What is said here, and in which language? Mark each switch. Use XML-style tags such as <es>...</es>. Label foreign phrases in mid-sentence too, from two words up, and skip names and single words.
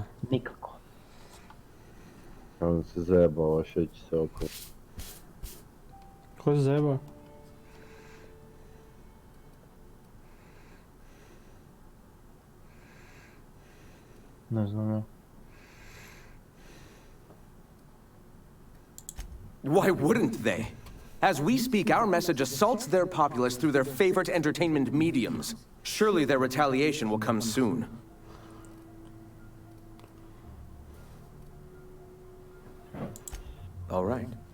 <sr>Nikako. On se zajebao, šeći se oko. Ko se zajebao? Ne znam ja.</sr> <en>Why wouldn't they? As we speak, our message assaults their populace through their favorite entertainment mediums. Surely their retaliation will come soon. All right.</en>